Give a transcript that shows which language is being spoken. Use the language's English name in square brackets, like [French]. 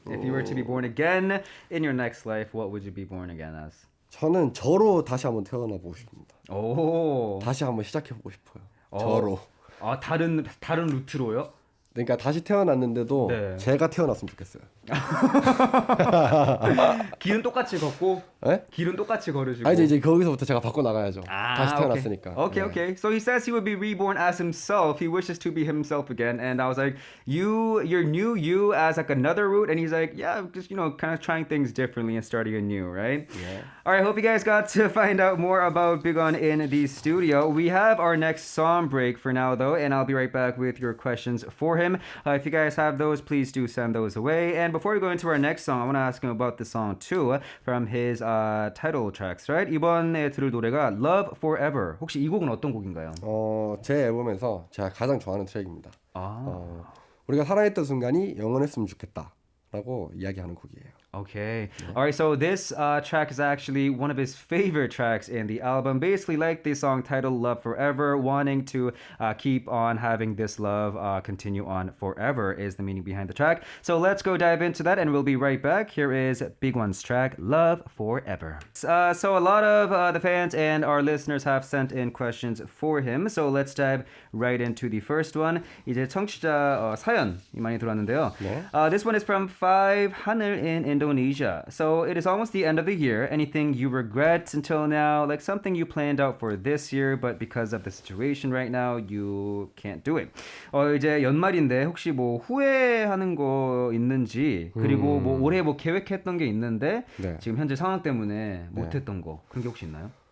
[English] If you were to be born again in your next life, what would you be born again as? [Korean] 저는 저로 다시 한번 태어나 보고 싶습니다. 오. 다시 한번 시작해 보고 싶어요. 저로. 다른 루트로요? 그러니까 다시 태어났는데도 네. 제가 태어났으면 좋겠어요. 길은 똑같이 걷고 네? 길은 똑같이 걸으시고. 아 이제 거기서부터 제가 바꿔 나가야죠. 다시 태어났으니까. [English] Okay. So he says he would be reborn as himself. He wishes to be himself again. And I was like, you're new you as like another route. And he's like, yeah, just kind of trying things differently and starting anew, right? Yeah. All right. Hope you guys got to find out more about BIGONE in the studio. We have our next song break for now, though, and I'll be right back with your questions for him. If you guys have those, please do send those away. And before we go into our next song, I want to ask him about the song too, from his title tracks, right? [Korean] 이번에 들을 노래가 Love Forever. 혹시 이 곡은 어떤 곡인가요? 제 앨범에서 제가 가장 좋아하는 트랙입니다. 우리가 살아있던 순간이 영원했으면 좋겠다라고 이야기하는 곡이에요. [English] Okay. All right. So this track is actually one of his favorite tracks in the album. Basically, like the song title "Love Forever," wanting to keep on having this love continue on forever is the meaning behind the track. So let's go dive into that, and we'll be right back. Here is Big One's track "Love Forever." So a lot of the fans and our listeners have sent in questions for him. So let's dive right into the first one. [Korean] 이제 청취자 사연이 많이 들어왔는데요. 네. [English] This one is from Five 하늘 in Indonesia. So it is almost the end of the year. Anything you regret until now, like something you planned out for this year, but because of the situation right now, you can't do it. [Korean] 이제 연말인데 혹시 뭐 후회하는 거 있는지, 그리고 뭐 올해 뭐 계획했던 게 있는데 네. 지금 현재 상황 때문에 못했던 거 그런 게 혹시 있나요?